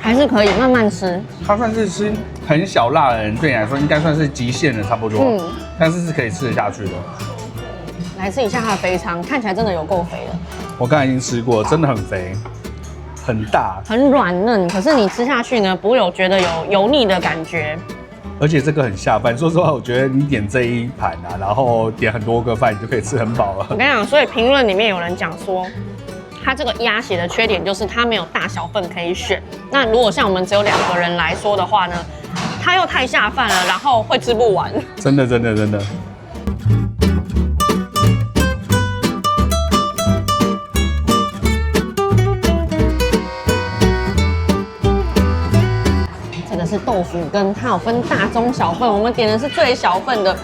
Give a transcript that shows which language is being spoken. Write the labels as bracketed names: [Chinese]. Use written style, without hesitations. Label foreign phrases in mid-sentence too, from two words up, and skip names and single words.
[Chinese] 還是可以慢慢吃。它算是吃很小辣的人，对你來說應該算是極限的差不多，但是是可以吃得下去的。來吃一下它的肥腸，看起來真的有夠肥的。我剛才已經吃過，真的很肥，很大，很軟嫩。可是你吃下去呢，不会有覺得有油膩的感覺。而且這個很下飯。說實話，我覺得你點這一盤啊，然後點很多個飯，你就可以吃很飽了。我跟你講，所以評論裡面有人講說，它這個鴨血的缺點就是它沒有大小份可以選。那如果像我們只有2個人來說的話呢，它又太下飯了，然後會吃不完。真的。这个是豆腐羹，它有分大、中、小份，我們點的是最小份的。